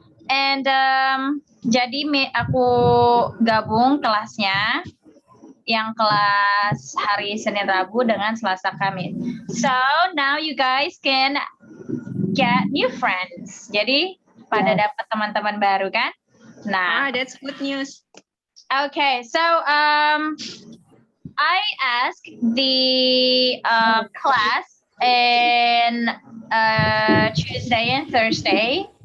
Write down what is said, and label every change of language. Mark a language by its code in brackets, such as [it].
[id] And jadi aku gabung kelasnya yang kelas hari Senin Rabu dengan Selasa Kamis. [en] So now you guys can get new friends. [id] Jadi pada dapat teman-teman baru kan? Nah, [en] that's good news. Okay, so I asked the class in Tuesday and Thursday.